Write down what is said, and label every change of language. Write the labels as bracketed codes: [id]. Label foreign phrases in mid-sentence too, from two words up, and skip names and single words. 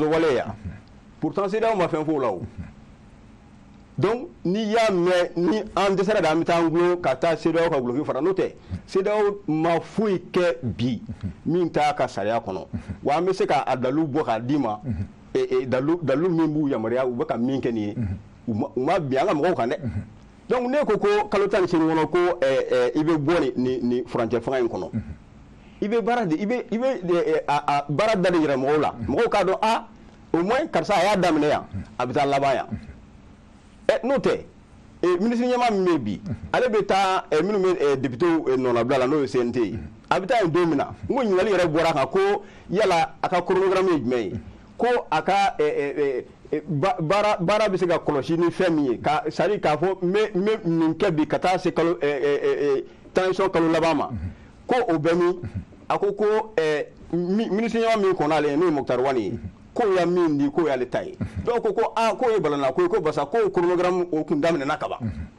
[bm] so wale ya pourtant CEDEAO ma fɛn fɔ o la o donc n'i y'a mɛn ni an dɛsɛra de an bɛ taa an gulo ka taa CEDEAO ka guloki fara n'o tɛ CEDEAO ma foyi kɛ bi min t'a ka sariya kɔnɔ wa an bɛ se k'a dalilu bɔ k'a d'i ma dalilu min b'u yamaruya u bɛ ka min kɛ nin ye u ma bin an ka mɔgɔw kan dɛ donc ne ko kalo 18 kɔnɔ ko i bɛ bɔ nin furancɛ fanga in kɔnɔ i bɛ baara da de yɛrɛ mɔgɔw la mɔgɔw k'a dɔn [fr] au moins [bm] karisa a y'a daminɛ yan a bɛ taa laban yan n'o tɛ ministre ɲɛmaa min bɛ bi ale bɛ taa minnu bɛ députés nɔnabila la n'o ye CNT ye a bɛ taa yen don min na n ko ɲininkali yɛrɛ bɔra a kan ko yala a ka chronogramme ye jumɛn ye ko a ka baara bɛ se ka kɔlɔsi ni fɛn min ye [fr] c'est à dire [bm] k'a fɔ n bɛ nin kɛ bi ka taa se transition kalo laban ma ko o bɛ min a ko ministre ɲɛmaa min kɔnna ale n'o ye Mukutari Wani ye ko ya min di ko y'ale ta ye dɔw ko ko ye balana ko basa ko chronogramme o kun daminɛna ka ban